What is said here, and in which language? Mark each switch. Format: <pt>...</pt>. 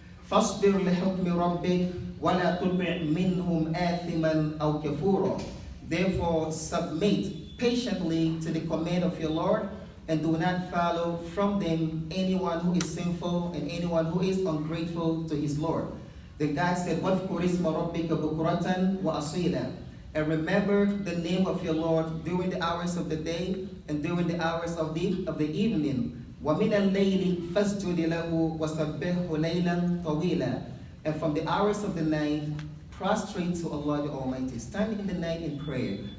<ar>فَاصْبِرْ لِحُكْمِ رَبِّكَ وَلَا تُطِعْ مِنْهُمْ آثِمًا أَوْ كَفُورًا.</ar> <en>Therefore, submit patiently to the command of your Lord, and do not follow from them anyone who is sinful and anyone who is ungrateful to his Lord. Then God said,</en> <ar>وَاذْكُرِ اسْمَ رَبِّكَ بُكْرَةً وَأَصِيلًا.</ar> <en>And remember the name of your Lord during the hours of the day and during the hours of the evening.</en> <ar>وَمِنَ اللَّيْلِ فَاسْجُدِ لَهُ وَسَبِّحْهُ لَيْلًا طَوِيلًا.</ar> <en>And from the hours of the night, prostrate to Allah the Almighty. Stand in the night in prayer.</en>